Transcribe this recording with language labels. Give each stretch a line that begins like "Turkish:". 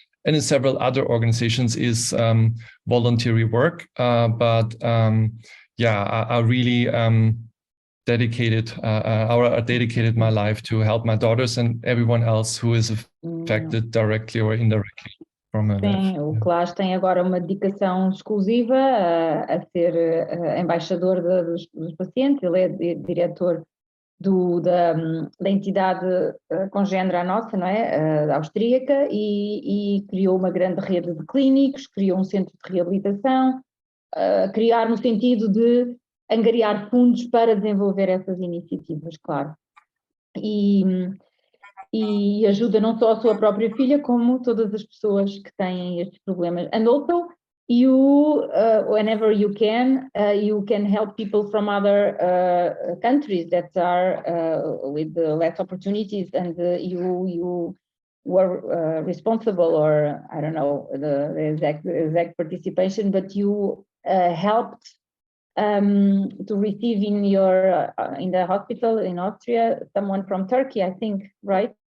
English: and in several other organizations is voluntary work. But I really dedicated my life to help my daughters and everyone else who is affected directly or indirectly from NF.
Portuguese: Sim, o Claas tem agora uma dedicação exclusiva a ser embaixador dos pacientes. Ele é diretor da entidade congênere à nossa, não é? Austríaca, e criou uma grande rede de clínicos, criou um centro de reabilitação, criar no sentido de angariar fundos para desenvolver essas iniciativas, claro. E ajuda não só a sua própria filha, como todas as pessoas que têm estes problemas.
English: And also, you, whenever you can help people from other countries that are with less opportunities, and you were responsible, or I don't know the exact participation, but you helped to receive in the hospital in Austria someone from Turkey, I think, right?